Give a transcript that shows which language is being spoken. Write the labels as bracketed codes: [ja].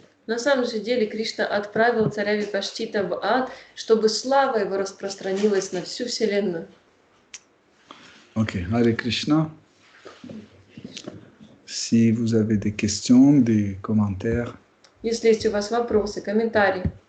[ru] На самом же деле Кришна отправил царя Випашчита в ад, чтобы слава его распространилась на всю вселенную. [fr] Ok, Hare Krishna. Si vous avez des questions, des commentaires. [ru] Если есть у вас вопросы, комментарии.